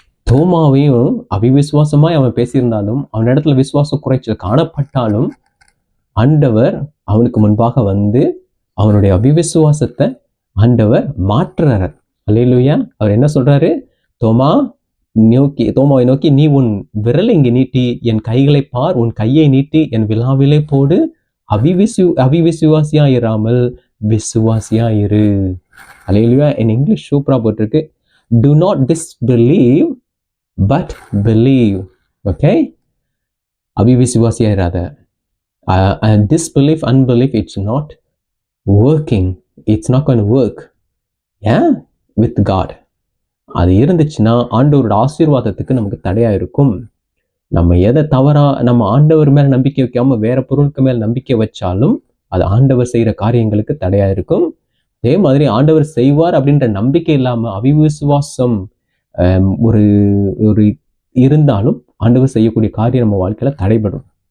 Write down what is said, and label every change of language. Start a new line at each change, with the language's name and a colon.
Tamil: தோமாவையும் அவிவிசுவாசமாய் அவன் பேசியிருந்தாலும், அவன் இடத்துல விசுவாச குறைச்சல் காணப்பட்டாலும், ஆண்டவர் அவனுக்கு முன்பாக வந்து அவனுடைய அவிவிசுவாசத்தை ஆண்டவர் மாற்றுறார். அல்லேலூயா. அவர் என்ன சொல்றாரு? தோமாவை நோக்கி, நீ உன் விரலை இங்கே நீட்டி என் கைகளை பார், உன் கையை நீட்டி என் விலாவிலே போடு, அவிவிசுவாசியா இராமல் விசுவாசியா இரு. அல்லேலூயா.
English: in
Tamil: இங்கிலீஷ் சூப்பரா போட்டிருக்கு,
English: do not disbelieve but believe. Okay,
Tamil: அவிவிசுவாசியா இராத.
English: Disbelief, unbelief, it's not working. It's not going to work. Yeah, with God.
Tamil: அது இருந்துச்சுன்னா ஆண்டவரோட ஆசீர்வாதத்துக்கு நமக்கு தடையா இருக்கும். நம்ம எதை தவறா, நம்ம ஆண்டவர் மேல நம்பிக்கை வைக்காம வேற பொருளுக்கு மேல நம்பிக்கை வச்சாலும் அது ஆண்டவர் செய்யற காரியங்களுக்கு தடையா இருக்கும். அதே மாதிரி ஆண்டவர் செய்வார் அப்படின்ற நம்பிக்கை இல்லாம அவிவிசுவாசம் ஒரு இருந்தாலும் ஆண்டவர் செய்யக்கூடிய காரியம் நம்ம வாழ்க்கையில தடைபடும்.